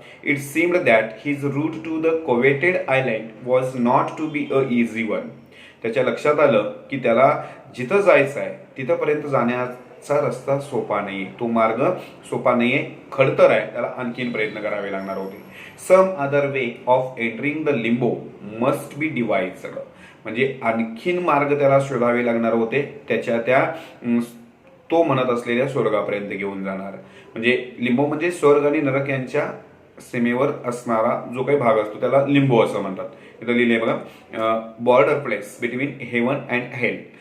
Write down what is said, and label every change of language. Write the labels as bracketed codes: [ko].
[en] It seemed that his route to the coveted island was not to be a easy one. [mr] त्याच्या लक्षात आलं की त्याला जिथं जायचं आहे तिथंपर्यंत जाण्याचा रस्ता सोपा नाही, तो मार्ग सोपा नाहीये, खडतर आहे. त्याला आणखीन प्रयत्न करावे लागणार होते. [en] Some other way of entering the limbo must be devised. [mr] म्हणजे आणखीन मार्ग त्याला शोधावे लागणार होते, त्याच्या त्या तो म्हणत असलेल्या स्वर्गापर्यंत घेऊन जाणार. म्हणजे लिंबो म्हणजे स्वर्ग आणि नरक यांच्या सीमेवर असणारा जो काही भाग असतो त्याला लिंबो असं म्हणतात. इथं लिहिले बघा, [en] Border place between heaven and hell.